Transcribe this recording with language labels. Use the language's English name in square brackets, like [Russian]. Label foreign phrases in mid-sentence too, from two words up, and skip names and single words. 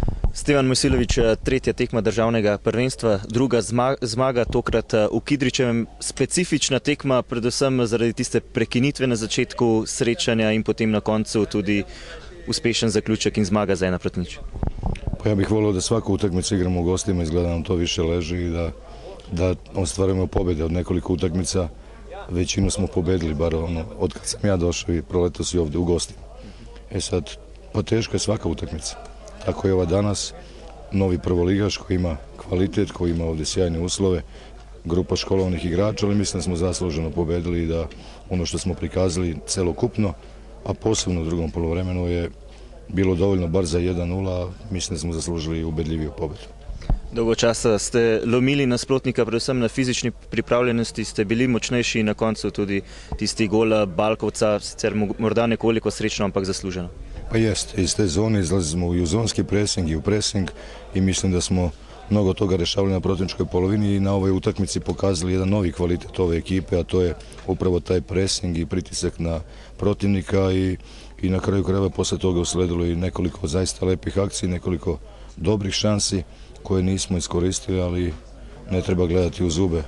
[Slovenian] Stevan Mojsilović, tretja tekma državnega prvenstva, druga zmaga, tokrat v Kidričevem. Specifična tekma, predvsem zaradi tiste prekinitve na začetku srečanja in potem na koncu tudi uspešen zaključek in zmaga za 1:0. [Serbian] Pa ja bih volio da svaku utakmicu igramo u gostima, izgleda nam to više leži i da ostvarujemo pobjede od nekoliko utakmica. Većinu smo pobedili, bar od kad sam ja došao i proletao si ovdje u gostima. Sad, pa teška je svaka utakmica. Tako je ova danas, novi prvoligaš koji ima kvalitet, koji ima ovdje sjajne uslove, grupa školovnih igrača, ali mislim da smo zasluženo pobedili i da ono što smo prikazali celokupno, a posebno u drugom poluvremenu je bilo dovoljno bar za 1:0, a mislim da smo zaslužili ubedljiviju pobjedu. [Slovenian] Dolgo časa ste lomili nasprotnika, predvsem na fizični pripravljenosti, ste bili močnejši in na koncu tudi tisti gol Balkovca, sicer morda nekoliko srečno, ampak zasluženo. [Serbian] Pa jeste, iz te zone izlazimo i u zonski presing i u presing i mislim da smo mnogo toga rešavali na protivničkoj polovini i na ovoj utakmici pokazali jedan novi kvalitet ove ekipe, a to je upravo taj presing i pritisak na protivnika i na kraju krajeva posle toga usledilo i nekoliko zaista lepih akcija, nekoliko dobrih šansi koje nismo iskoristili, ali ne treba gledati u zube.